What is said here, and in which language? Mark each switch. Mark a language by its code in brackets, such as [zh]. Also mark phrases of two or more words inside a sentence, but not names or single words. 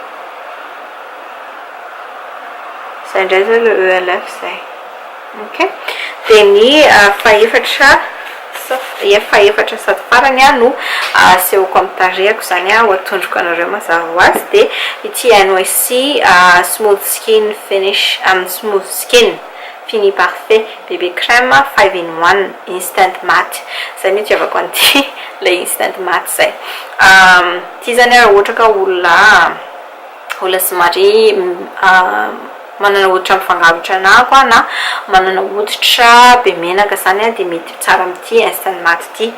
[mg] Izay indray zao le ELF zay. Ok, dia ny fahaefatra sady farany no asehoko amin'ny tarehako zany ho atondroko anareo mazava ho azy. Dia ity NYC smooth skin finish smooth skin fini parfait bébé crème 5-in-1 instant matte. Zay mihitsy tiavako an'ity le instant matte zay. Ity zany raha ohatra ka olona somary manana hoditra mifangarotra anako na manana hoditra be menaka zany dia mety tsara amin'ity instant matte ity.